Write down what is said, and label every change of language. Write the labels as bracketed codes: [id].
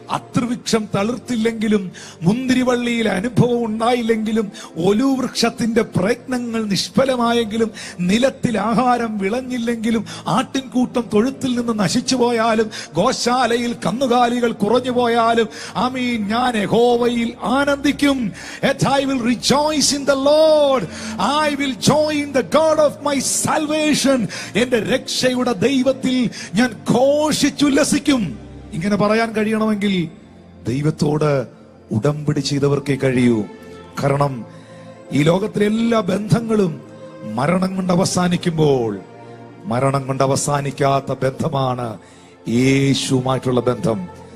[ml] അത്രവൃക്ഷം തളിർത്തില്ലെങ്കിലും, മുന്തിരിവള്ളിയിൽ അനുഭവം ഉണ്ടായില്ലെങ്കിലും, ഒലിവൃക്ഷത്തിന്റെ പ്രയത്നങ്ങൾ നിഷ്ഫലമായെങ്കിലും, നിലത്തിൽ ആഹാരം വിളഞ്ഞില്ലെങ്കിലും, ആട്ടിൻകൂട്ടം തൊഴുത്തിൽ നിന്ന് നശിച്ചു പോയാലും, ഗോശാലയിൽ കന്നുകാലികൾ കുറഞ്ഞു പോയാലും, ആമീൻ, ഞാൻ യഹോവയിൽ ആനന്ദിക്കും. [en] I will rejoice in the Lord. I will joy in the God of my salvation. [ml] എന്റെ രക്ഷയുടെ ദൈവത്തിൽ ഞാൻ ഘോഷിച്ചുല്ലസിക്കും. ഇങ്ങനെ പറയാൻ കഴിയണമെങ്കിൽ ദൈവത്തോട് ഉടമ്പടി ചെയ്തവർക്കേ കഴിയൂ. കാരണം ഈ ലോകത്തിലെ എല്ലാ ബന്ധങ്ങളും മരണം കൊണ്ട് അവസാനിക്കുമ്പോൾ, മരണം കൊണ്ട് അവസാനിക്കാത്ത ബന്ധമാണ് യേശുവുമായിട്ടുള്ള ബന്ധം.